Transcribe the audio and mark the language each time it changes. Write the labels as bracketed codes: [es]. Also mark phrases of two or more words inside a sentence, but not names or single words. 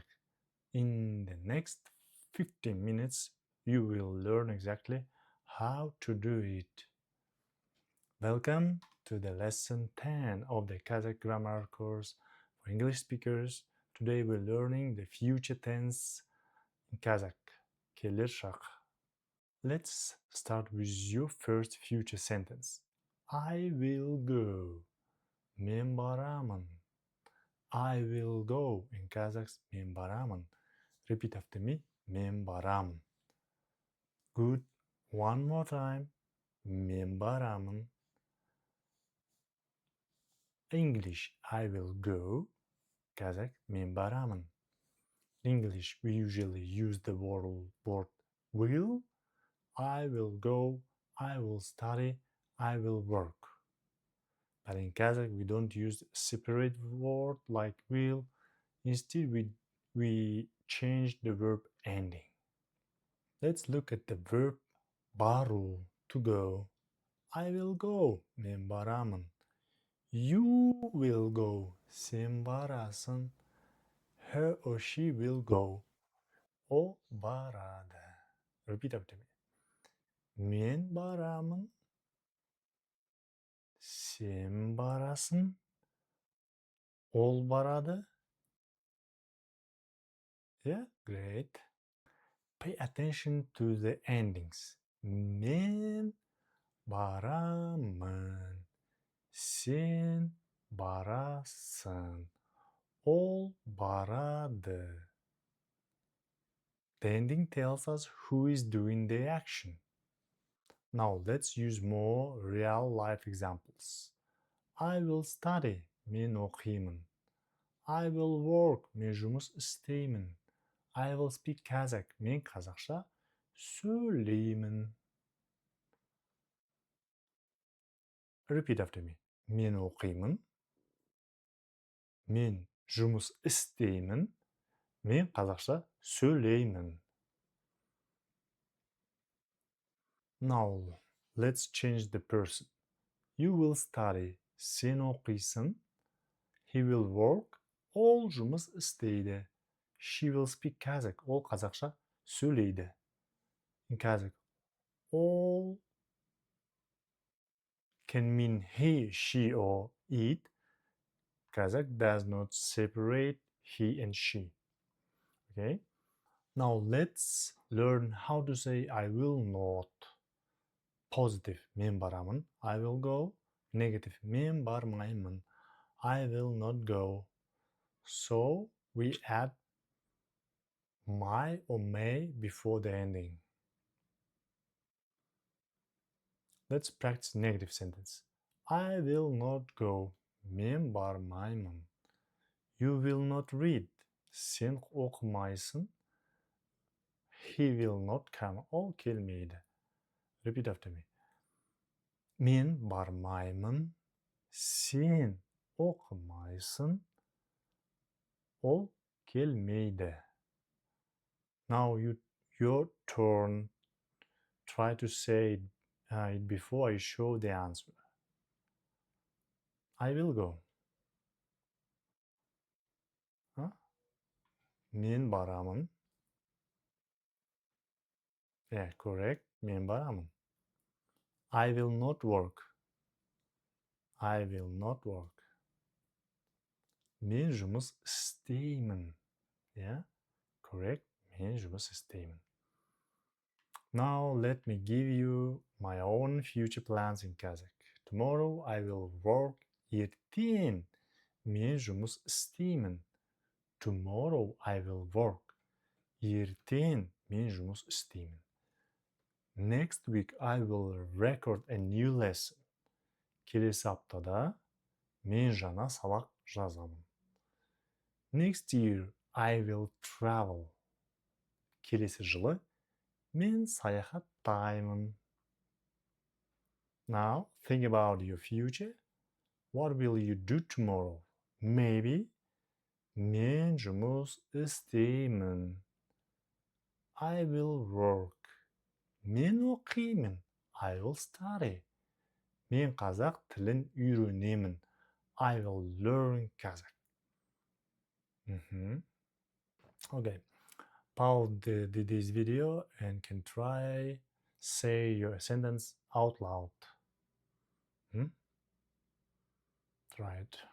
[en] In the next 15 minutes, you will learn exactly how to do it. Welcome to the lesson 10 of the Kazakh grammar course for English speakers. Today we're learning the future tense in Kazakh. [kk] Келер шақ. [en] Let's start with your first future sentence. I will go. [kk] Мен барамын. [en] I will go. In Kazakh, [kk] мен барамын. [en] Repeat after me. [kk] Мен барамын. [en] Good. One more time. [kk] Мен барамын. [en] English, I will go. [kk] Kazakh, мен барамын. [en] English, we usually use the word will. I will go, I will study, I will work. But in Kazakh, we don't use separate word like will. Instead, we change the verb ending. Let's look at the verb бару, to go. I will go, [kk] мен барамын. [en] You will go, [kk] сен барасың. [en] Her or she will go, [kk] o барады. [en] Repeat after me. [kk] Мен барамын, сен барасың, ол барады. [en] Yeah, great. Pay attention to the endings. [kk] Мен барамын, сен барасың, ол барады. [en] The ending tells us who is doing the action. Now let's use more real-life examples. I will study, [kk] мен оқимын. [en] I will work, [kk] мен жұмыс істеймін. [en] I will speak Kazakh, [kk] мен қазақша сөйлеймін. [en] Repeat after me. [kk] Мен оқимын. Мен жұмыс істеймін. Мен қазақша сөйлеймін. [en] Now, let's change the person. You will study, [kk] сен оқисың. [en] He will work, [kk] ол жұмыс істейді. [en] She will speak Kazakh, [kk] ол қазақша сөйлейді. [en] In Kazakh, all can mean he, she, or it. Kazakh does not separate he and she. Okay? Now let's learn how to say I will not. Positive, [kk] мен барамын. [en] I will go. Negative, [kk] мен бармаймын. [en] I will not go. So we add my or may before the ending. Let's practice negative sentence. I will not go. [kk] Мен бармаймын. [en] You will not read. [kk] Сен оқымайсың. [en] He will not come. [kk] Ол келмейді. [en] Repeat after me. [kk] Мен бармаймын. Сен оқымайсың. Ол келмейді. [en] Now your turn. Try to say it before I show the answer. I will go. [kk] Мен барамын. [en] Yeah, correct. [kk] Мен барамын. [en] I will not work. I will not work. [kk] Мен жұмыс істеймін. [en] Yeah, correct. [kk] Мен жұмыс істеймін. [en] Now let me give you my own future plans in Kazakh. Tomorrow I will work. [kk] Ертең мен жұмыс істеймін. [en] Tomorrow I will work. [kk] Ертең мен жұмыс істеймін. [en] Next week I will record a new lesson. [kk] Келесі аптада мен жаңа сабақ жазамын. [en] Next year I will travel. [kk] Келесі жылы мен саяхаттаймын. [en] Now think about your future. What will you do tomorrow? [kk] Maybe мен жұмыс істеймін. [en] I will work. [kk] Мен оқимын. [en] I will study. [kk] Мен қазақ тілін үйренемін. [en] I will learn Kazakh. Okay. Pause this video and can try say your sentence out loud. Try it.